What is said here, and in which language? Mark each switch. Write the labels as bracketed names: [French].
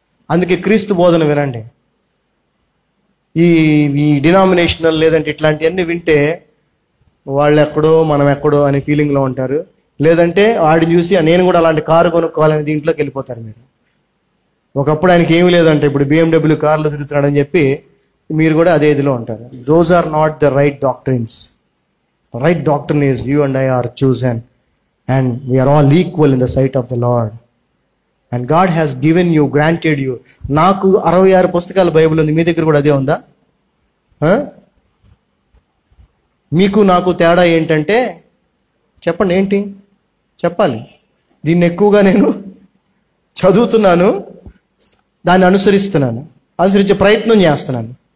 [Telugu] అందుకే క్రీస్తు బోధన వినండి. ఈ డినామినేషనల్ లేదంటే ఇట్లాంటివన్నీ వింటే వాళ్ళు ఎక్కడో మనం ఎక్కడో అనే ఫీలింగ్లో ఉంటారు. లేదంటే వాడిని చూసి నేను కూడా అలాంటి కారు కొనుక్కోవాలని దీంట్లోకి వెళ్ళిపోతారు మీరు. ఒకప్పుడు ఆయనకి ఏమీ లేదంటే ఇప్పుడు BMW కార్లో తిరుగుతున్నాడని చెప్పి మీరు కూడా అదే ఇదిలో ఉంటారు. [English] Those are not the right doctrines. Right doctrine is you and I are chosen and we are all equal in the sight of the Lord. And God has given you, granted you. [Telugu] నాకు 66 పుస్తకాల Bible ఉంది, మీ దగ్గర కూడా అదే ఉందా? మీకు నాకు తేడా ఏంటంటే చెప్పండి, ఏంటి చెప్పాలి? దీన్ని ఎక్కువగా నేను చదువుతున్నాను, దాన్ని అనుసరించే ప్రయత్నం చేస్తున్నాను.